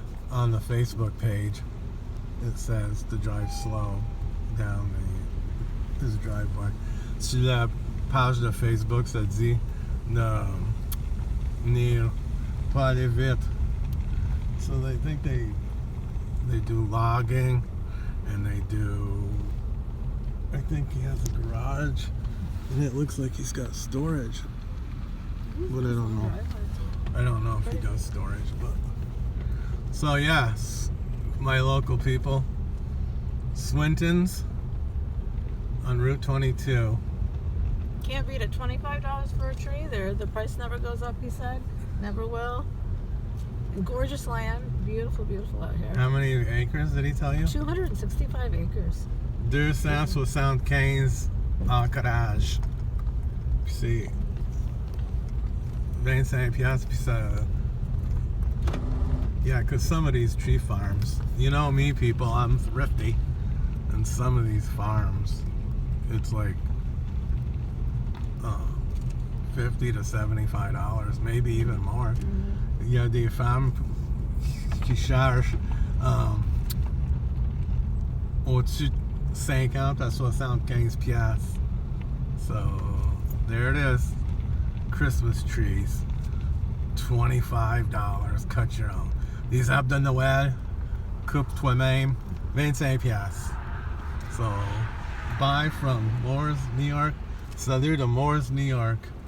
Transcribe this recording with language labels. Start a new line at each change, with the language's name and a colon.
English: on the Facebook page, it says to drive slow down this driveway.
French: Sur la page de Facebook, ça dit de venir pas aller vite.
English: So they think they do logging, and they do. I think he has a garage, and it looks like he's got storage, but I don't know. I don't know if he does storage, but so yes, my local people, Swintons on Route 22. Can't beat it. $25 for a tree. The price never goes up. He said, never will. Gorgeous land, beautiful, beautiful out here. How many acres did he tell you? 265 acres.
French: 275 ancrages. Puis c'est 25 piastres, puis ça.
English: Yeah, because some of these tree farms, you know me, people, I'm thrifty, and some of these farms, it's like $50 to $75, maybe even more.
French: Il y a des femmes qui chargent au-dessus de 50 à 75 piastres.
English: So, there it is. Christmas trees. $25. Cut your own.
French: Les arbres de Noël, coupe toi-même, 25 piastres.
English: So, buy from Mooers, New York. So, they're the Mooers, New York.